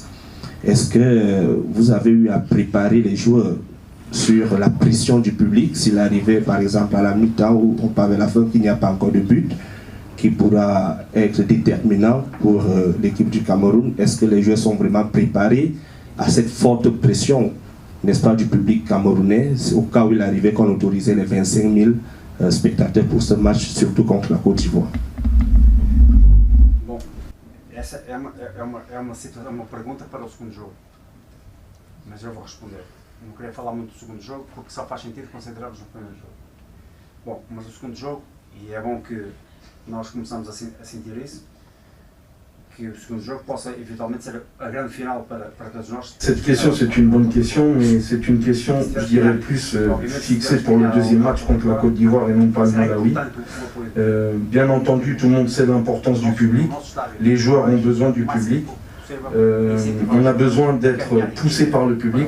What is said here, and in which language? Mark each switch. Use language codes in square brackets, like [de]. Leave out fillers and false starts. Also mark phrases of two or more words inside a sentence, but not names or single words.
[fr] Est-ce que vous avez eu à préparer les joueurs sur la pression du public s'il arrivait par exemple à la mi-temps où on parle à la fin qu'il n'y a pas encore de but qui pourra être déterminant pour l'équipe du Cameroun? Est-ce que les joueurs sont vraiment préparés à cette forte pression, n'est-ce pas, du public camerounais, au cas où il arrivait qu'on autorisait les 25 000 spectateurs pour ce match, surtout contre la Côte d'Ivoire? [pt] Bom, essa é uma pergunta para o segundo jogo, mas eu vou responder. Não queria falar muito do segundo jogo, porque só faz sentido concentrarmos no primeiro jogo. Bom, mas o segundo jogo, e é bom que nós começamos a sentir isso, que o segundo jogo possa eventualmente ser a grande final para todos nós. [fr] Cette question, c'est une bonne question, mais c'est une question, je dirais, plus fixée pour le deuxième match contre la Côte d'Ivoire et non pas le Malawi. Bien entendu, tout le monde sait l'importance du public. Les joueurs ont besoin du public. On a besoin d'être poussé par le public.